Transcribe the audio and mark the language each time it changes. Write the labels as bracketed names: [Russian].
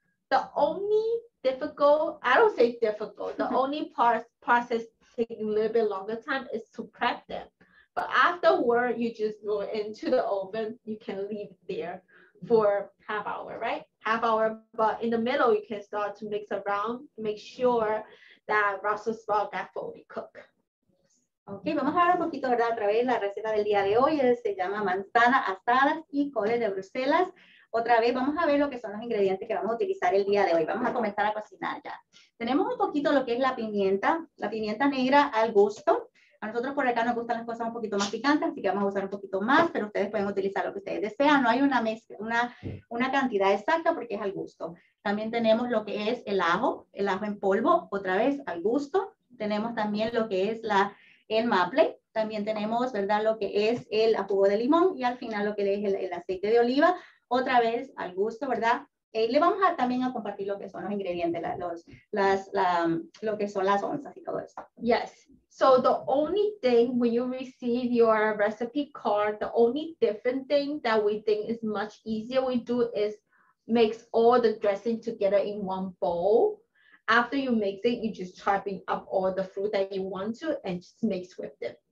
[English] The only difficult, I don't say difficult, the only process taking a little bit longer time is to prep them. But afterward, you just go into the oven. You can leave it there for half hour, right? Half hour, but in the middle, you can start to mix around, make sure that Brussels sprout got fully cooked. [Spanish] Ok, vamos a hablar un poquito, ¿verdad? Otra vez la receta del día de hoy se llama manzana asadas y coles de Bruselas. Otra vez vamos a ver lo que son los ingredientes que vamos a utilizar el día de hoy. Vamos a comenzar a cocinar ya. Tenemos un poquito lo que es la pimienta negra al gusto. A nosotros por acá nos gustan las cosas un poquito más picantes, así que vamos a usar un poquito más, pero ustedes pueden utilizar lo que ustedes desean. No hay una cantidad exacta porque es al gusto. También tenemos lo que es el ajo en polvo, otra vez al gusto. Tenemos también lo que es el maple. También tenemos, ¿verdad? Lo que es el jugo de limón y al final lo que es el aceite de oliva, otra vez al gusto, ¿verdad? Le vamos también a compartir lo que son los ingredientes, lo que son las onzas y todo eso. [English] Yes. So the only thing when you receive your recipe card, the only different thing that we think is much easier we do is mix all the dressing together in one bowl. After you mix it, you just chopping up all the fruit that you want to and just mix with them.